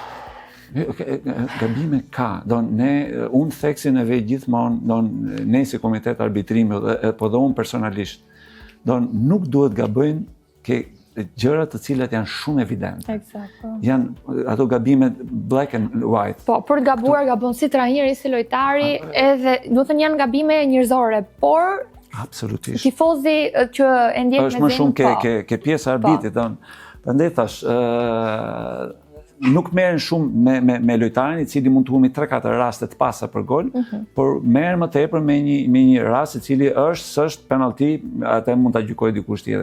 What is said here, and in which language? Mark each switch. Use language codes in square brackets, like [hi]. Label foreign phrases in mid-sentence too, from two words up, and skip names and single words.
[sq] Gabime ka. Unë theksin e vej gjithmonë, ne si komitet arbitrimi, po dhe unë personalisht, nuk duhet gabojnë ke gjëra të cilat janë shumë evidente. Janë ato gabime [en] black and white. [sq] Po, për të gabuar, gabon si trajneri, si lojtari, edhe do të janë gabime njerëzore, por absolutisht. Tifozi që e ndjek me është më shumë ke pjesë arbitrit. Prandaj thash, nuk merren shumë me lojtarin i cili mund të humi 3-4 raste të pasa për gol, por merren më tepër me një rast i cili s'është penalti, atë mund ta gjykojë dikush tjetër.